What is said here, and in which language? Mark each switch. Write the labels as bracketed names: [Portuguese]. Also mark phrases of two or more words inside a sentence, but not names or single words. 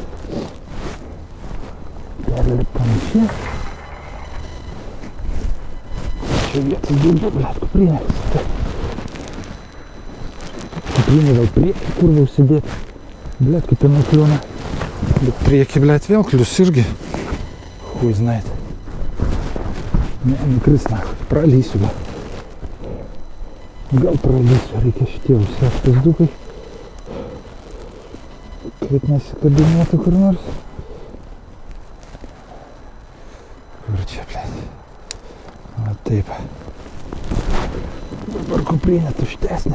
[Lithuanian] Perlipam čia. Čia vietas daugiau, blet, kuprinė. Kuprinė gal priekį, kur va užsidėti. Blet, kaip jinai kliūna. Bet priekį, blet, vėl klius irgi. [Russian] Хуй знает. Не крысна. Пролізу. [Lithuanian] Gal prolįsiu, reikia šitie užsėti pizdukai. Kad nesikabinėtų kur nors. Kur čia, blėt? Va taip. Dabar kuprinė tuštesnė.